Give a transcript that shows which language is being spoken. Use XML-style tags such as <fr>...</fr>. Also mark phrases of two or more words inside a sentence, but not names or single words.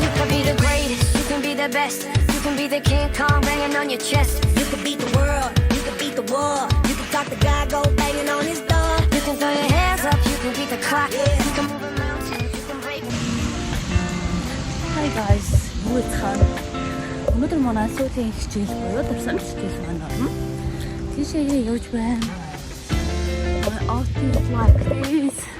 <en>be the greatest, you can be the best. You can be the King Kong banging on your chest. You can beat the world, you can beat the war. You can talk the guy, go banging on his door. You can throw your hands up, you can beat the clock. You can move a mountain, you can break. Hi guys,</en> <mn>юу цаана. Өнөөдөр манай сүүлийн хичээл буюу дурсамж хичээл маань орно. Тийшээ явж байна.</mn> <en>My outfit is like this.</en>